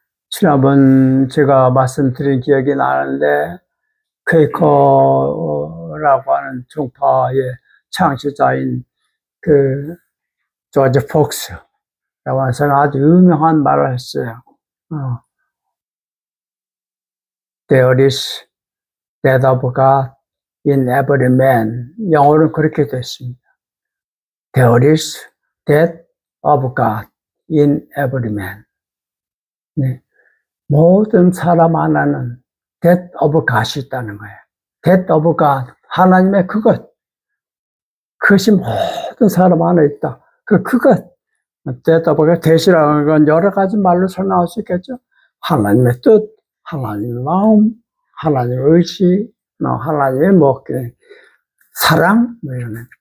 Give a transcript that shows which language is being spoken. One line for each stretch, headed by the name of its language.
Korean: 지난번 제가 말씀드린 기억이 나는데 퀘이커라고 하는 종파의 창시자인 그 조지 폭스라고 하는 사람이 아주 유명한 말을 했어요.
English: There is death of God in every man.
Korean: 영어로는 그렇게 됐습니다.
English: There is death of God in every man.
Korean: 네. 모든 사람 하나는 death of God이 있다는 거예요. death of God, 하나님의 그것. 그것이 모든 사람 안에 있다. 그것. death of God, death이라는 건 여러 가지 말로 설명할 수 있겠죠. 하나님의 뜻, 하나님의 마음, 하나님의 의지, 하나님의 사랑, 이런.